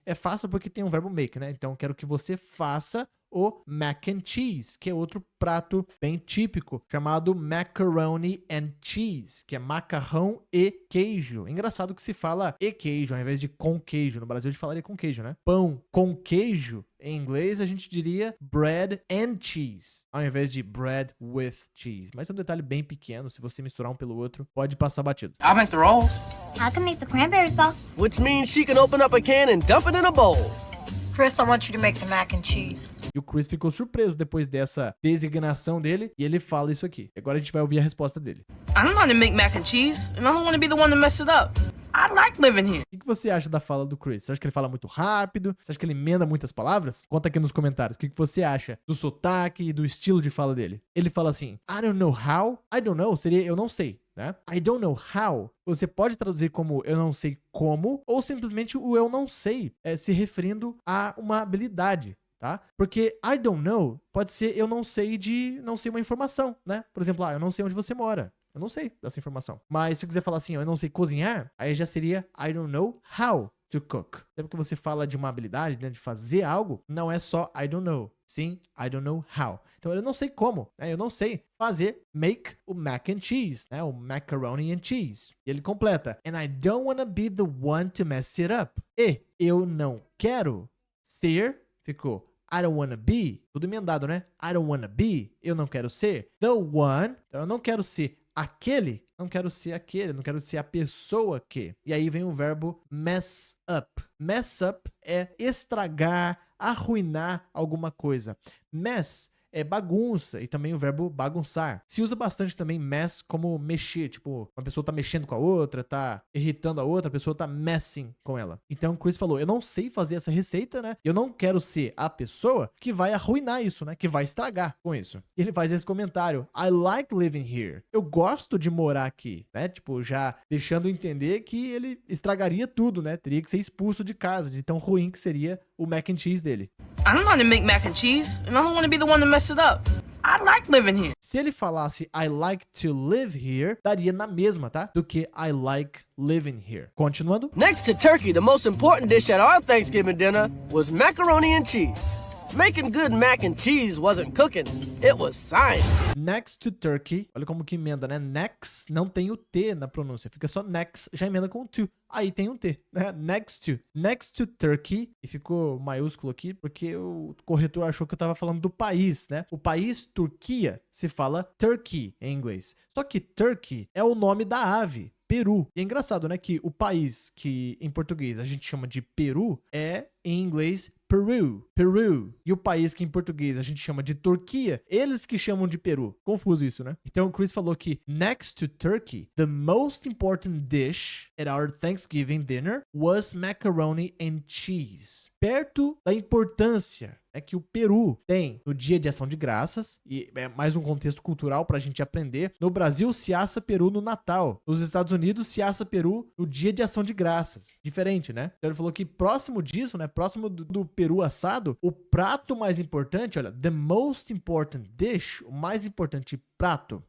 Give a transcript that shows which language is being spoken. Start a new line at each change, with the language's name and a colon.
Portuguese: É faça porque tem um verbo make, né? Então eu quero que você faça o mac and cheese, que é outro prato bem típico, chamado macaroni and cheese, que é macarrão e queijo. Engraçado que se fala e queijo, ao invés de com queijo. No Brasil a gente falaria com queijo, né? Pão com queijo, em inglês a gente diria
English: bread and cheese,
Portuguese: ao invés de
English: bread with cheese.
Portuguese: Mas é um detalhe bem pequeno, se você misturar um pelo outro, pode passar batido.
English: I'll make the rolls. I can make the cranberry sauce. Which means she can open up a can and dump it in a bowl. Chris, I want you to make the mac and cheese.
Portuguese: E o Chris ficou surpreso depois dessa designação dele, e ele fala isso aqui. Agora a gente vai ouvir a resposta dele.
English: I don't know how to make mac and cheese, and I don't want to be the one to mess it up. I like living here.
Portuguese: O que você acha da fala do Chris? Você acha que ele fala muito rápido? Você acha que ele emenda muitas palavras? Conta aqui nos comentários. O que você acha do sotaque e do estilo de fala dele? Ele fala assim,
English: I don't know how.
Portuguese: I don't know seria eu não sei, né?
English: I don't know how.
Portuguese: Você pode traduzir como eu não sei como, ou simplesmente o eu não sei, se referindo a uma habilidade. Tá? Porque I don't know pode ser eu não sei uma informação, né? Por exemplo, eu não sei onde você mora. Eu não sei dessa informação. Mas se eu quiser falar assim, eu não sei cozinhar, aí já seria
English: I don't know how to cook.
Portuguese: Sempre que você fala de uma habilidade, né, de fazer algo, não é só I don't know. Sim,
English: I don't know how.
Portuguese: Então eu não sei como, né? Eu não sei fazer make o mac and cheese, né?
English: O macaroni and cheese.
Portuguese: E ele completa,
English: and I don't wanna be the one to mess it up.
Portuguese: E eu não quero ser, ficou
English: I don't wanna be,
Portuguese: tudo emendado, né?
English: I don't wanna be,
Portuguese: eu não quero ser
English: the one,
Portuguese: então eu não quero ser aquele, não quero ser aquele, não quero ser a pessoa que. E aí vem o verbo mess up. Mess up é estragar, arruinar alguma coisa. Mess é bagunça e também o verbo bagunçar. Se usa bastante também mess como mexer, tipo, uma pessoa tá mexendo com a outra, tá irritando a outra, a pessoa tá messing com ela. Então o Chris falou, eu não sei fazer essa receita, né? Eu não quero ser a pessoa que vai arruinar isso, né? Que vai estragar com isso. E ele faz esse comentário,
English: I like living here.
Portuguese: Eu gosto de morar aqui, né? Tipo, já deixando entender que ele estragaria tudo, né? Teria que ser expulso de casa, de tão ruim que seria o mac and cheese dele.
English: I don't know how to make mac and cheese, and I don't want to be the one to mess it up. I like living here.
Portuguese: Se ele falasse
English: I like to live here,
Portuguese: daria na mesma, tá? Do que
English: I like living here.
Portuguese: Continuando.
English: Next to turkey, the most important dish at our Thanksgiving dinner was macaroni and cheese. Making good mac and cheese wasn't cooking, it was science. Next to turkey,
Portuguese: olha como que emenda, né? Next não tem o T na pronúncia, fica só next, já emenda com o to. Aí tem um T, né?
English: Next to turkey,
Portuguese: e ficou maiúsculo aqui porque o corretor achou que eu tava falando do país, né? O país Turquia se fala Turkey em inglês. Só que turkey é o nome da ave. Peru. E é engraçado, né, que o país que em português a gente chama de Peru é em inglês Peru. E o país que em português a gente chama de Turquia, eles que chamam de Peru. Confuso isso, né? Então o Chris falou que
English: next to turkey, the most important dish at our Thanksgiving dinner was macaroni and cheese.
Portuguese: Perto da importância que o Peru tem no Dia de Ação de Graças, e é mais um contexto cultural pra gente aprender. No Brasil se assa peru no Natal. Nos Estados Unidos se assa peru no Dia de Ação de Graças. Diferente, né? Então ele falou que próximo disso, né? Próximo do peru assado, o prato mais importante, olha,
English: the most important dish,
Portuguese: o mais importante prato.